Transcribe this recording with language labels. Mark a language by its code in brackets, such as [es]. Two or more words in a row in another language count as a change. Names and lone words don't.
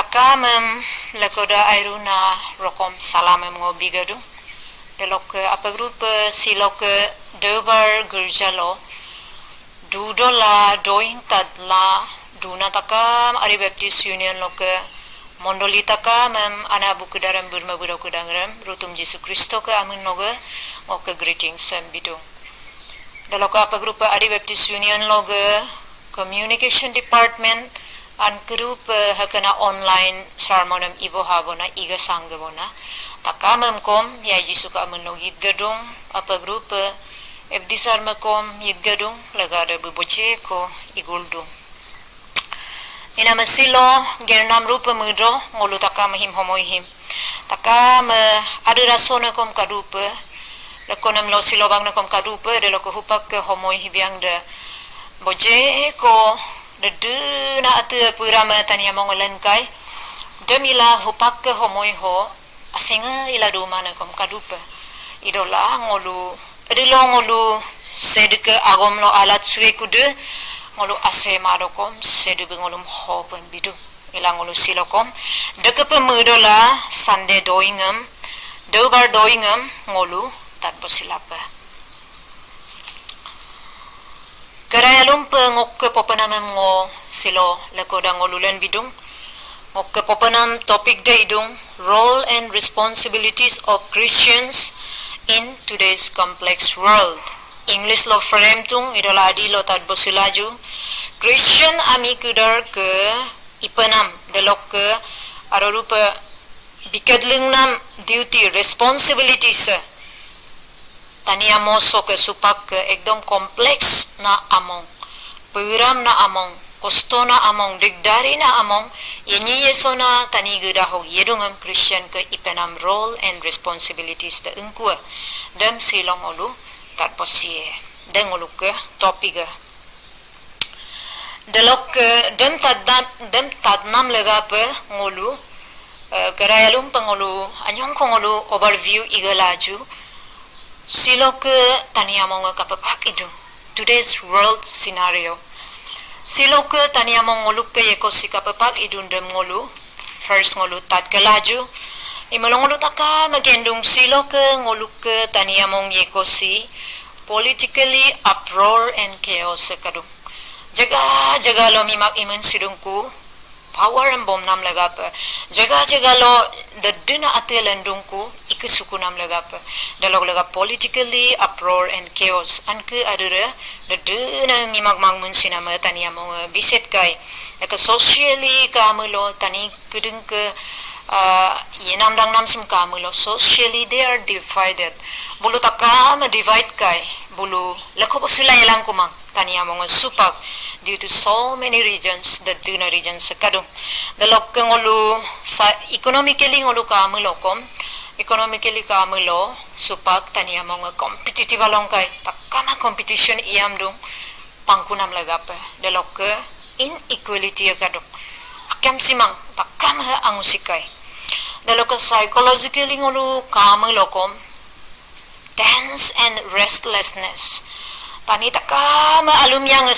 [adi] Takamem lekoda airuna rokom salamem ngobigadu. Delok apa grup silok debar gerjalo. Dudola doing tadla duna takam Ari Baptist Union loke mondoli takam ana buku daram burma budak kudangram rutum Yesus Kristo ke amun loge ngoke greetings bidung. Delok apa grup Ari Baptist Union loge [en] communication department [adi] an grup hakana online sermonem ibo habona iga sangbona takamem kom ya Yesus ka amun logit gedung apa grup Ebdisar makom yidgadung lagada buboche ko iguldung. Ina masilo gernam rupa mudro ngolu takam him homoihim. Takam ada rasona kom kadupa lakonam lo silo bang na kom kadupa de loko hupak ke homoihi biang de boje ko de na atu purama tania mongolan kai demila hupak ke homoiho asenga ila duma na kom kadupa. Idola ngolu Adilo ngolu sedeke agom lo alat suwe kude ngolu ase madokom sedebe ngolum hopen bidu ilang ngolu silokom deke pemudola sande doingam dobar doingam ngolu tat posilapa karayalum pe ngokke popanam ngo silo lekoda ngolulen bidung ngokke popanam topik de idung [en] role and responsibilities of Christians in today's complex world. [adi] English lo frame tung idola adi lo tad bosilaju. Christian ami kudar ke ipanam delok ke arupa bikadling nam [en] duty responsibilities [adi] tania moso ke supak ke ekdom kompleks na among peram na among kosto na among digdari na among yenyi yesona tani gudaho yedungam Christian ke ipenam [en] role and responsibilities [adi] da engkua dam silong olu tat posie deng olu ke topiga delok ke dem tadnam lega pe ngolu karayalum pengolu anyong kongolu overview igalaju silok ke tani among kapapak itu [en] today's world scenario [adi] Silok ke tania mongoluk ke yekosi kapapak idundem ngolu first ngolu tat kelaju imolong ngolu taka magendung silok ke ngoluk ke tania mong yekosi [en] politically uproar and chaos [adi] sekadung jaga lo mimak iman sidungku power and bom nam lagap jaga lo daduna atelandungku ikusuku nam lagap dalog laga [en] politically uproar and chaos [adi] anke adura daduna mimak mangmun sinama tania mo biset kai eka socially kamulo tani kudung ke yenam dang nam sim kamulo [en] socially they are divided [adi] bulu takam divide kai bulu lakho posula elang kumang tania mo supak [en] due to so many regions [adi] the duna regions kadung dalok ngolu sa economically ngolu kamulo kom economically kamulo supak tania mo competitive along kai takama competition iam dong pangkunam lagape dalok inequality kadung akam simang takam angusikai dalok psychologically ngolu kamulo kom [en] tense and restlessness [adi] tani takama alumya nga